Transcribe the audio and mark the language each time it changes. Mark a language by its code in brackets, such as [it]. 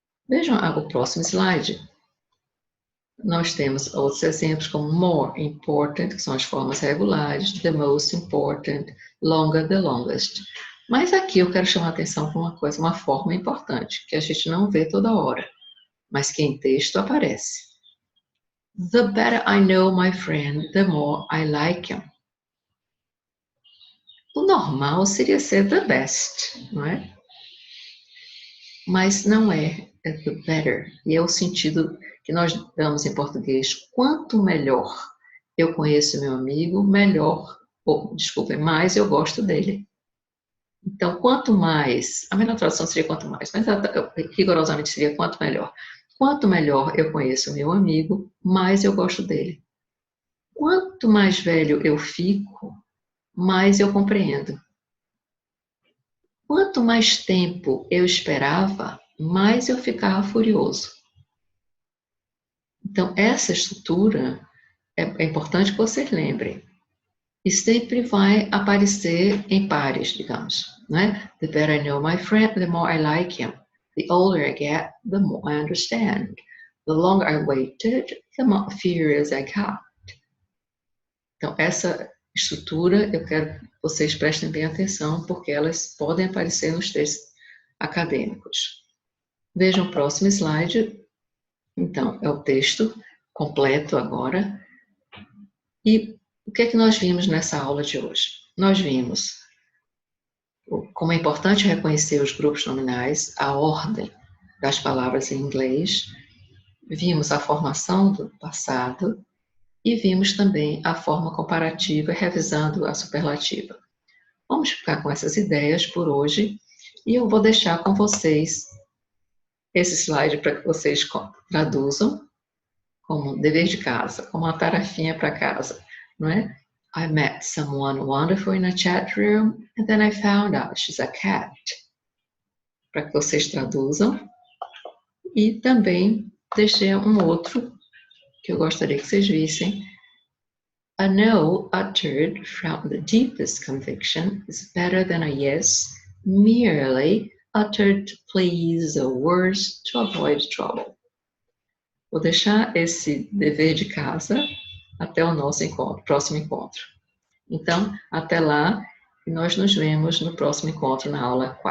[pt] Vejam o próximo slide. Nós temos outros exemplos como more important, que são as formas regulares, the most important, longer, the longest. Mas aqui eu quero chamar a atenção para uma coisa, uma forma importante, que a gente não vê toda hora, mas que em texto aparece. [en] The better I know my friend, the more I like him. [pt] O normal seria ser the best, não é? Mas não é the better. E é o sentido que nós damos em português. Quanto melhor eu conheço meu amigo, melhor, mais eu gosto dele. Então, quanto mais, a melhor tradução seria quanto mais, mas rigorosamente seria quanto melhor. Quanto melhor eu conheço meu amigo, mais eu gosto dele. Quanto mais velho eu fico, mais eu compreendo. Quanto mais tempo eu esperava, mais eu ficava furioso. Então, essa estrutura é importante que vocês lembrem. E sempre vai aparecer em pares, digamos. Né? [en] The better I know my friend, the more I like him. The older I get, the more I understand. The longer I waited, the more furious I got. [pt] Então, essa estrutura, eu quero que vocês prestem bem atenção, porque elas podem aparecer nos textos acadêmicos. Vejam o próximo slide. Então, é o texto completo agora. E o que é que nós vimos nessa aula de hoje? Nós vimos como é importante reconhecer os grupos nominais, a ordem das palavras em inglês, vimos a formação do passado e vimos também a forma comparativa, revisando a superlativa. Vamos ficar com essas ideias por hoje e eu vou deixar com vocês esse slide para que vocês traduzam como dever de casa, como uma tarefinha para casa, não é? [en] I met someone wonderful in a chat room and then I found out she's a cat. [pt] Para que vocês traduzam. E também deixei um outro que eu gostaria que vocês vissem. [en] A no uttered from the deepest conviction is better than a yes merely uttered to please the worst to avoid trouble. [pt] Vou deixar esse dever de casa até o nosso próximo encontro. Então, até lá, e nós nos vemos no próximo encontro na aula 4.